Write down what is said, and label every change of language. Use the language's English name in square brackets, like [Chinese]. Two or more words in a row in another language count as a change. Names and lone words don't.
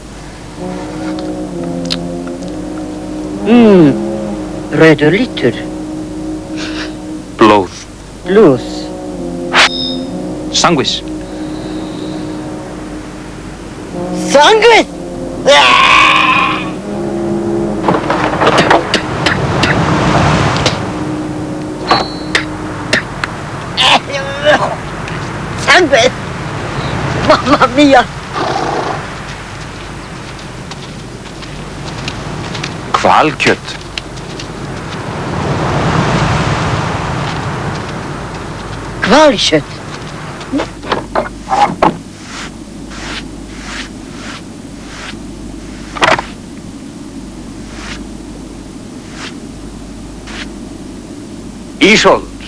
[Icelandic] Rauður litur. Blóð. Blús. Sanguis. Sanguis! Sanguis! [Italian] Mamma mia! [Icelandic] Hvalkjött. Hvalkjött. Ísold.